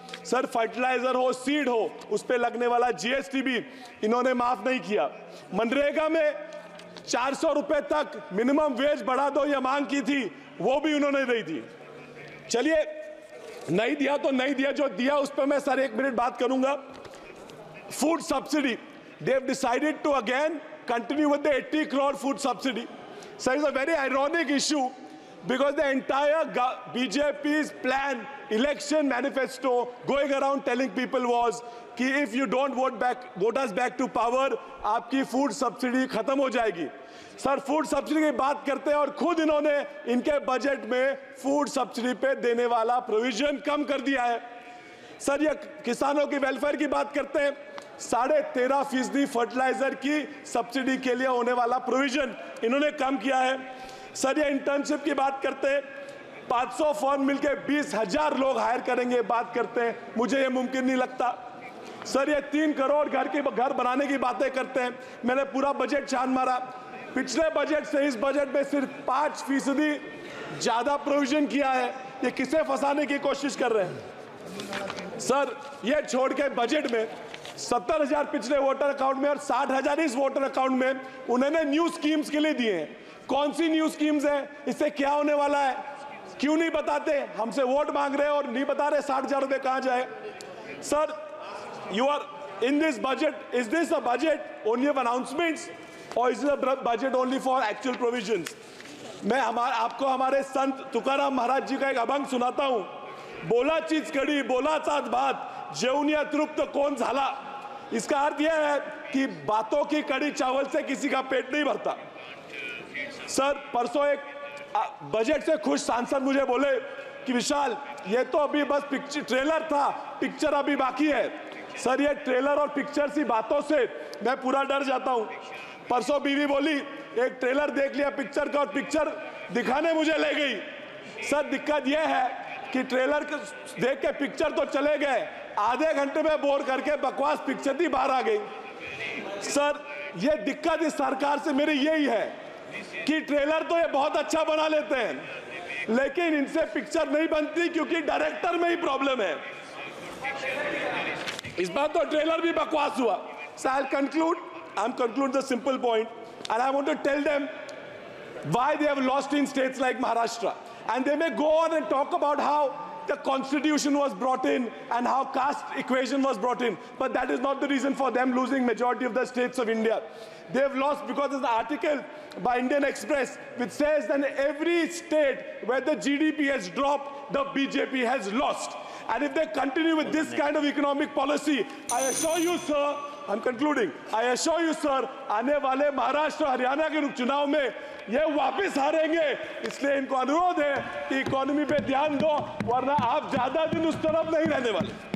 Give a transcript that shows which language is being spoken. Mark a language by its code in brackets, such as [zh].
[hi] Sir, fertiliser हो, seed हो, उस पे लगने वाला GST भी इन्होंने माफ नहीं किया। मनरेगा में 400 रुपए तक मिनिमम वेज बढ़ा दो, ये मांग की थी, वो भी उन्होंने नहीं दी। चलिए, नहीं दिया तो नहीं दिया, जो दिया उस पर मैं सर 1 मिनट बात करूंगा। [en] Food subsidy, they have decided to again continue with the 80 crore food subsidy. So it's a very ironic issue because the entire BJP's plan, election manifesto going around telling people was कि if you don't vote us back to power, [hi] आपकी food subsidy खत्म हो जाएगी। Sir, food subsidy की बात करते हैं और खुद इन्होंने इनके बजट में फूड सब्सिडी पे देने वाला प्रोविजन कम कर दिया है। सर, ये किसानों की वेलफेयर की बात करते हैं, 13.5% फर्टिलाइजर की सब्सिडी के लिए होने वाला प्रोविजन इन्होंने कम किया है। सर, ये इंटर्नशिप की बात करते हैं, 500 फर्म मिलकर 20,000 लोग हायर करेंगे, बात करते हैं, मुझे ये मुमकिन नहीं लगता। सर ये 3 करोड़ घर बनाने की बातें करते हैं। मैंने पूरा बजट छान मारा, पिछले बजट से इस बजट में सिर्फ 5% ज्यादा प्रोविजन किया है। ये किसे फंसाने की कोशिश कर रहे हैं सर? ये छोड़ के बजट में 70,000 पिछले वोटर अकाउंट में और 60,000 इस वोटर अकाउंट में उन्होंने न्यू स्कीम्स के लिए दिए हैं। कौन सी न्यू स्कीम्स हैं? इससे क्या होने वाला है? क्यों नहीं बताते? हमसे वोट मांग रहे हैं और नहीं बता रहे 60,000 रुपए कहां जाए। [en] Sir you are in this budget, is this a budget only of announcements or is it a budget only for actual provisions? [hi] मैं आपको हमारे संत तुकाराम महाराज जी का एक अभंग सुनाता हूं। [mr] बोलाचीच कडी बोलाचाच भात जेवून तृप्त कोण झाला। [hi] इसका अर्थ यह है कि बातों की कड़ी चावल से किसी का पेट नहीं भरता। सर परसों एक बजट से खुश सांसद मुझे बोले कि विशाल ये तो अभी बस ट्रेलर था, पिक्चर अभी बाकी है। सर ये ट्रेलर और पिक्चर सी बातों से मैं पूरा डर जाता हूं। परसों बीवी बोली एक ट्रेलर देख लिया पिक्चर का और पिक्चर दिखाने मुझे ले गई। सर दिक्कत यह है कि ट्रेलर देख के पिक्चर तो चले गए, आधे घंटे में बोर करके बकवास पिक्चर ही बाहर आ गई। सर ये दिक्कत इस सरकार से मेरी यही है कि ट्रेलर तो ये बहुत अच्छा बना लेते हैं लेकिन इनसे पिक्चर नहीं बनती क्योंकि डायरेक्टर में ही प्रॉब्लम है। इस बार तो ट्रेलर भी बकवास हुआ। [en] So I'll conclude the simple point and I want to tell them why they have lost in states like Maharashtra, and they may go on and talk about how the constitution was brought in and how caste equation was brought in, but that is not the reason for them losing majority of the states of India. They have lost because there's an article by Indian Express which says that in every state where the GDP has dropped, the BJP has lost. And if they continue with this kind of economic policy, I assure you, sir, I'm concluding, I assure you, sir, [hi] आने वाले महाराष्ट्र हरियाणा के चुनाव में ये वापस हारेंगे। इसलिए इनको अनुरोध है कि इकोनॉमी पे ध्यान दो, वरना आप ज्यादा दिन उस तरफ नहीं रहने वाले।